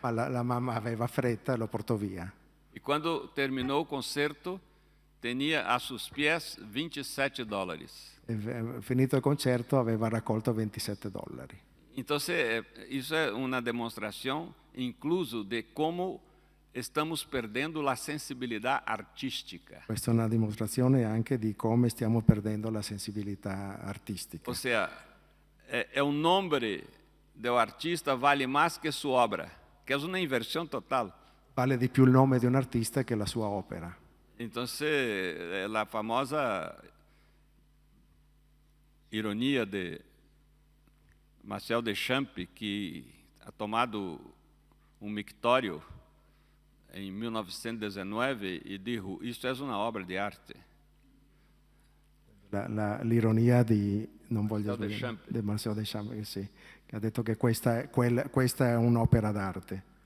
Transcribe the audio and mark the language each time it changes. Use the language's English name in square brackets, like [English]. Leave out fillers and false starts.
[Italian] Ma la mamma aveva fretta e lo portò via. [Portuguese] E quando terminou o concerto, tinha a seus pés $27. [Italian] Finito il concerto aveva raccolto $27. [Portuguese] Então, isso é uma demonstração, incluso, de como estamos perdendo a sensibilidade artística. [Italian] Questa è una dimostrazione anche di come stiamo perdendo la sensibilità artistica. [Portuguese] Ou seja, o nome do artista vale mais que sua obra, que é uma inversão total. [Italian] Vale di più il nome di un artista che la sua opera. [Portuguese] Então, a famosa ironia de Marcel Duchamp, que [Spanish] ha tomado [Portuguese] mictório em 1919 e disse: "Isto é uma obra de arte." [Italian] L'ironia di Marcel Duchamp, sì, che ha detto che questa è un'opera d'arte.